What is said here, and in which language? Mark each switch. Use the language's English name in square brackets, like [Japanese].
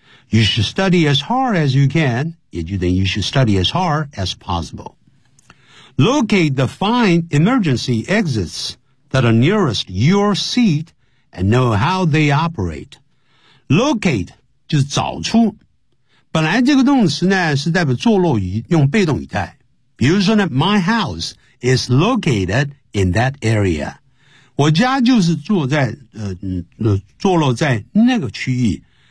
[English] You should study as hard as you can, [Chinese] 也就等于 [English] you should study as hard as possible. Locate the fine emergency exits that are nearest your seat and know how they operate. [Chinese] Locate 就是找出。本来这个动词呢是代表坐落于，用被动语态。比如说呢 [English] ,my house is located in that area. [Chinese] 我家就是坐在坐落在那个区域。